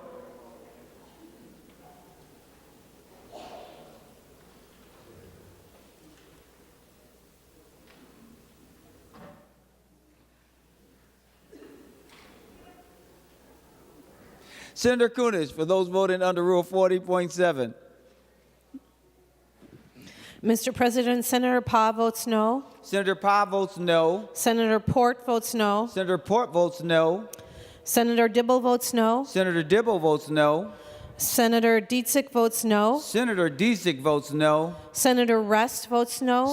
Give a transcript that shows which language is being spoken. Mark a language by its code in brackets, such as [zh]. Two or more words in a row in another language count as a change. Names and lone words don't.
[en] Senator Kunis, for those voting under Rule 40.7. Mr. President, Senator Pa votes no. Senator Pa votes no. Senator Port votes no. Senator Port votes no. Senator Dibble votes no. Senator Dibble votes no. Senator Dietzick votes no. Senator Dietzick votes no. Senator Rest votes no.